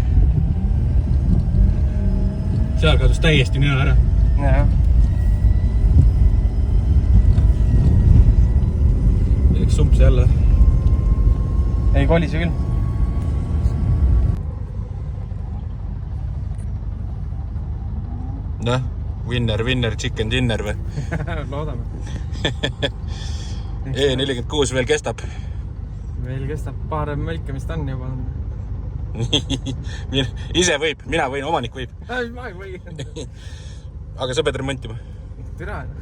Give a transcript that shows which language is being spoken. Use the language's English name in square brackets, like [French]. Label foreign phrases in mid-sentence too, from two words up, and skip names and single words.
[Estonian] Seal kadus täiesti nina ära. Jah. Läks sumps jälle. Ei kolise küll. Noh, [English] winner, chicken dinner või? [Estonian] Loodame. E46 veel kestab. Meil kestab paar mölkamist on juba. Ise võib, mina võin, omanik võib. Ei, ma ei või. Aga sa pead remontima. Türa.